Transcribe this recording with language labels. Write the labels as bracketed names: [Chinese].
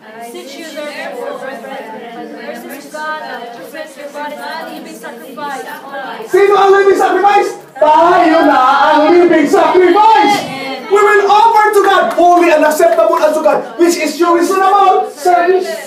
[English] Since you therefore, versus God, present your body as a living sacrifice. [Filipino] Sino ang living sacrifice? Tayo na ang living sacrifice. [English] We will offer to God holy and acceptable unto God, which is your reasonable service.